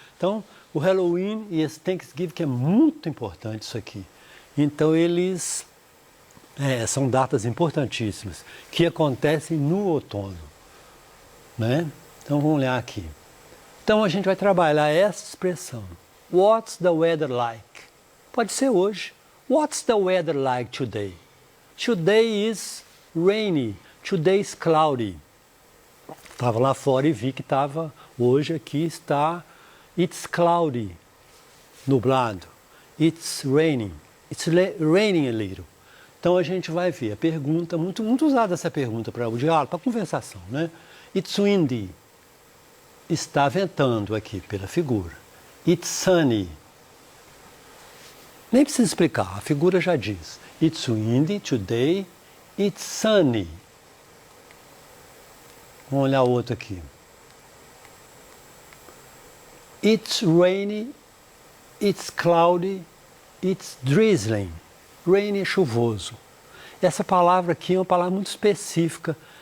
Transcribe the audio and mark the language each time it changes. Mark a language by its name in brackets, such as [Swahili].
[Portuguese] Então, o Halloween e esse Thanksgiving, que é muito importante isso aqui. Então, eles são datas importantíssimas, que acontecem no outono, né? Então, vamos olhar aqui. Então, a gente vai trabalhar essa expressão. [English] What's the weather like? [Portuguese] Pode ser hoje. [English] What's the weather like today? Today is rainy. Today is cloudy. [Portuguese] Estava lá fora e vi que estava, hoje aqui está, [English] it's cloudy, [Portuguese] nublado. [English] It's raining. It's raining a little. [Portuguese] Então a gente vai ver a pergunta, muito usada essa pergunta para o diálogo, para a conversação, né? [English] It's windy. [Portuguese] Está ventando aqui pela figura. [English] It's sunny. [Portuguese] Nem precisa explicar, a figura já diz. [English] It's windy today, it's sunny. [Portuguese] Vamos olhar o outro aqui. [English] It's rainy, it's cloudy, it's drizzling. [Portuguese] Rainy é chuvoso. Essa palavra aqui é uma palavra muito específica.